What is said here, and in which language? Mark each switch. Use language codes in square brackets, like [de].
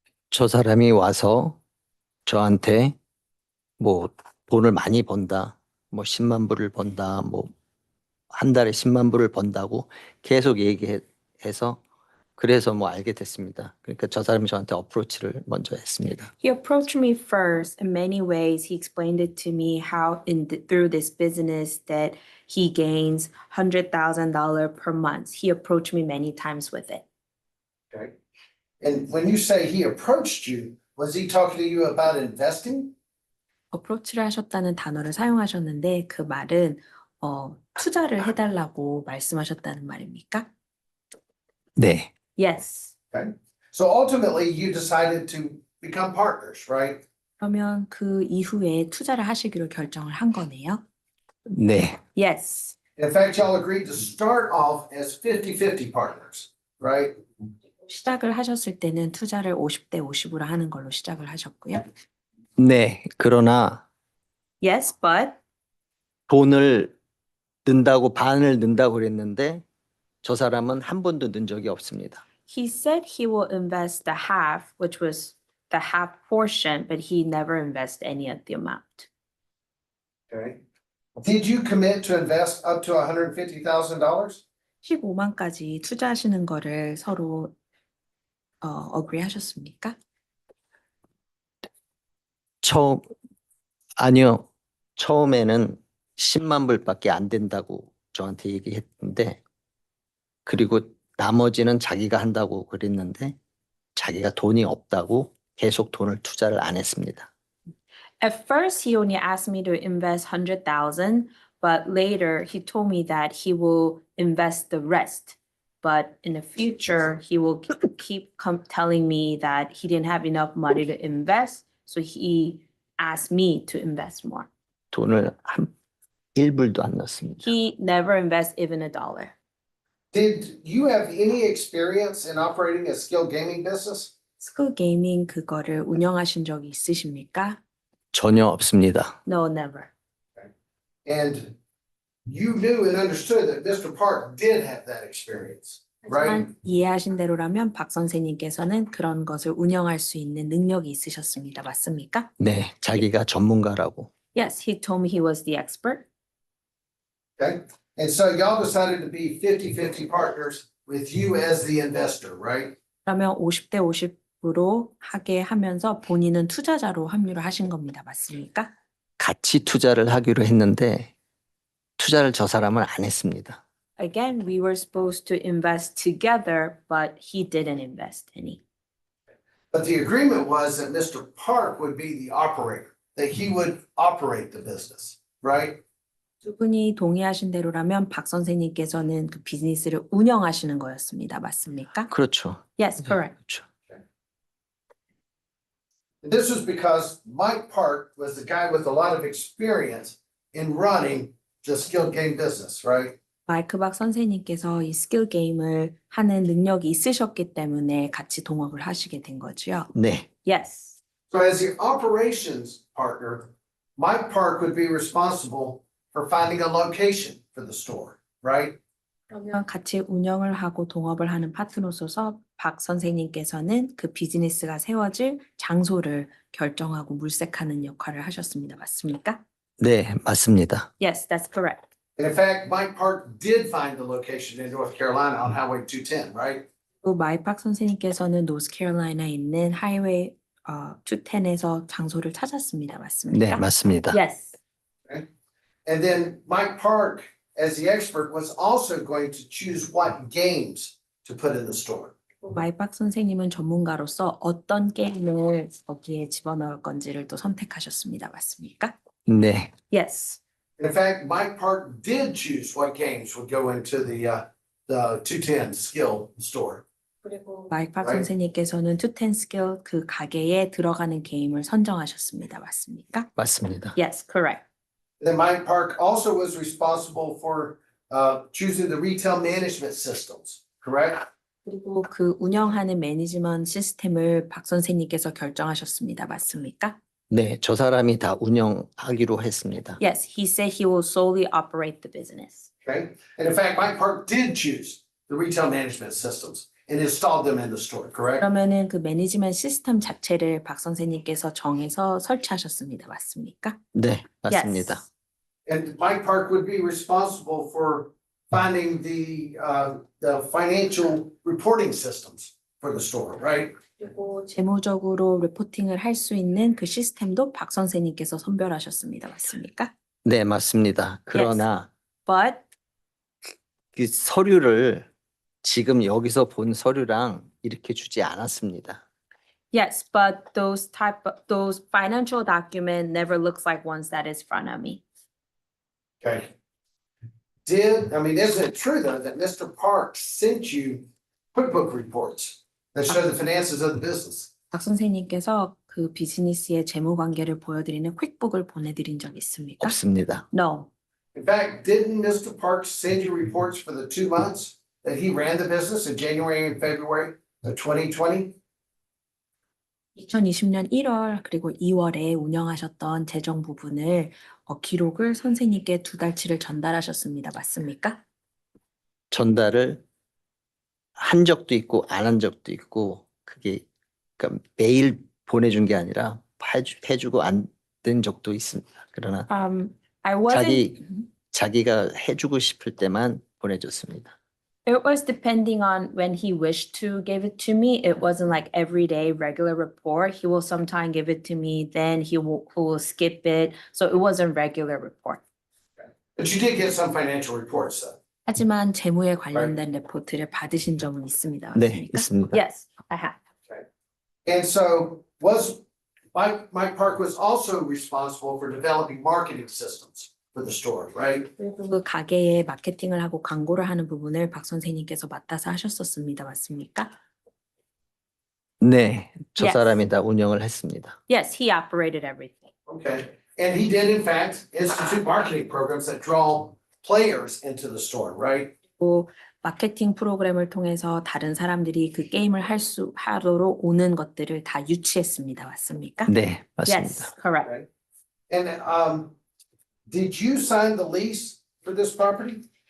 [ko] 저 사람이 와서 저한테 뭐 돈을 많이 번다, 뭐 10만 불을 번다, 뭐 한 달에 10만 불을 번다고 계속 얘기해서 그래서 뭐 알게 됐습니다. 그러니까 저 사람이 저한테 어프로치를 먼저 했습니다. [en] He approached me first. In many ways, he explained it to me how through this business that he gains $100,000 per month. He approached me many times with it. Okay. And when you say he approached you, was he talking to you about investing? [ko] 어프로치를 하셨다는 단어를 사용하셨는데 그 말은 투자를 해달라고 말씀하셨다는 말입니까? 네. [en] Yes. Okay. So ultimately you decided to become partners, right? [ko] 그러면 그 이후에 투자를 하시기로 결정을 한 거네요. 네. [en] Yes. In fact, y'all agreed to start off as 50-50 partners, right? [ko] 시작을 하셨을 때는 투자를 50대 50으로 하는 걸로 시작을 하셨고요. 네. 그러나 [en] Yes, but [ko] 돈을 넣는다고 반을 넣는다고 그랬는데 저 사람은 한 번도 넣은 적이 없습니다. [en] he said he will invest the half, which was the half portion, but he never invested any of the amount. Okay. Did you commit to invest up to $150,000? [ko] 15만까지 투자하시는 거를 서로 agree 하셨습니까? 아니요. 처음에는 10만 불밖에 안 된다고 저한테 얘기했는데 그리고 나머지는 자기가 한다고 그랬는데 자기가 돈이 없다고 계속 돈을 투자를 안 했습니다. [en] At first, he only asked me to invest 100,000, but later he told me that he will invest the rest. But in the future, he will keep telling me that he didn't have enough money to invest, so he asked me to invest more. [ko] 돈을 한 1불도 안 넣습니다. [en] He never invests even $1. Did you have any experience in operating a skill gaming business? [ko] 스쿨 게이밍 그거를 운영하신 적이 있으십니까? 전혀 없습니다. [en] No, never. And you knew and understood that Mr. Park did have that experience, right? [ko] 하지만 이해하신 대로라면 박 선생님께서는 그런 것을 운영할 수 있는 능력이 있으셨습니다. 맞습니까? 네, 자기가 전문가라고. [en] Yes, he told me he was the expert. Okay, and so y'all decided to be 50-50 partners with you as the investor, right? [ko] 그러면 50대 50으로 하게 하면서 본인은 투자자로 합류를 하신 겁니다. 맞습니까? 같이 투자를 하기로 했는데 투자를 저 사람은 안 했습니다. [en] Again, we were supposed to invest together, but he didn't invest any. But the agreement was that Mr. Park would be the operator, that he would operate the business, right? [ko] 두 분이 동의하신 대로라면 박 선생님께서는 그 비즈니스를 운영하시는 거였습니다. 맞습니까? 그렇죠. [en] Yes, correct. [ko] 그렇죠. [en] This was because Mike Park was the guy with a lot of experience in running the skill game business, right? [ko] 마이크 박 선생님께서 이 스킬 게임을 하는 능력이 있으셨기 때문에 같이 동업을 하시게 된 거죠. 네, [en] Yes. So as the operations partner, Mike Park would be responsible for finding a location for the store, right? [ko] 그러면 같이 운영을 하고 동업을 하는 파트너로서 박 선생님께서는 그 비즈니스가 세워질 장소를 결정하고 물색하는 역할을 하셨습니다. 맞습니까? 네, 맞습니다. [en] Yes, that's correct. And in fact, Mike Park did find the location in North Carolina on Highway 210, right? [ko] 또 마이팍 선생님께서는 노스캐롤라이나에 있는 하이웨이 210에서 장소를 찾았습니다. 맞습니까? 네, 맞습니다. [en] Yes. And then Mike Park, as the expert, was also going to choose what games to put in the store. [ko] 마이팍 선생님은 전문가로서 어떤 게임을 거기에 집어넣을 건지를 또 선택하셨습니다. 맞습니까? 네, [en] Yes. In fact, Mike Park did choose what games would go into the 210 skill store. [ko] 그리고 마이팍 [en] Right. [ko] 선생님께서는 210 스킬 그 가게에 들어가는 게임을 선정하셨습니다. 맞습니까? 맞습니다. [en] Yes, correct. Then Mike Park also was responsible for choosing the retail management systems, correct? [ko] 그리고 그 운영하는 매니지먼트 시스템을 박 선생님께서 결정하셨습니다. 맞습니까? 네, 저 사람이 다 운영하기로 했습니다. [en] Yes, he said he will solely operate the business. Okay. And in fact, Mike Park did choose the retail management systems and installed them in the store, correct? [ko] 그러면은 그 매니지먼트 시스템 자체를 박 선생님께서 정해서 설치하셨습니다. 맞습니까? 네, 맞습니다. [en] Yes. And Mike Park would be responsible for finding the financial reporting systems for the store, right? [ko] 그리고 재무적으로 리포팅을 할 수 있는 그 시스템도 박 선생님께서 선별하셨습니다. 맞습니까? 네, 맞습니다. 그러나 [en] But [ko] 그 서류를 지금 여기서 본 서류랑 이렇게 주지 않았습니다. [en] yes, but those financial document never looks like ones that is front of me. Okay. Isn't it true though that Mr. Park sent you QuickBook reports that show the finances of the business? [ko] 박 선생님께서 그 비즈니스의 재무 관계를 보여드리는 퀵북을 보내드린 적 있습니까? 없습니다. [en] No. In fact, didn't Mr. Park send you reports for the 2 months that he ran the business in January and February of 2020? [ko] 2020년 1월 그리고 2월에 운영하셨던 재정 부분을 기록을 선생님께 2달치를 전달하셨습니다. 맞습니까? 전달을 한 적도 있고 안 한 적도 있고 그게 그러니까 매일 보내준 게 아니라 해주고 안 된 적도 있습니다. 그러나 [en] I wasn't. [ko] 자기가 해주고 싶을 때만 보내줬습니다. [en] It was depending on when he wished to give it to me. It wasn't like everyday regular report. He will sometime give it to me, then he will skip it. So it wasn't regular report. But you did get some financial reports though. [ko] 하지만 재무에 관련된 레포트를 받으신 적은 있습니다. 네, 맞습니까? 있습니다. [en] Yes, I have. And so Mike Park was also responsible for developing marketing systems for the store, right? [ko] 그리고 그 가게에 마케팅을 하고 광고를 하는 부분을 박 선생님께서 맡아서 하셨었습니다. 맞습니까? 네, 저 [en] Yes. [ko] 사람이 다 운영을 했습니다. [en] Yes, he operated everything. Okay. And he did in fact institute marketing programs that draw players into the store, right? [ko] 또 마케팅 프로그램을 통해서 다른 사람들이 그 게임을 하도록 오는 것들을 다 유치했습니다. 맞습니까? 네, 맞습니다. [en] Yes, correct. Right. And did you sign the lease for this property?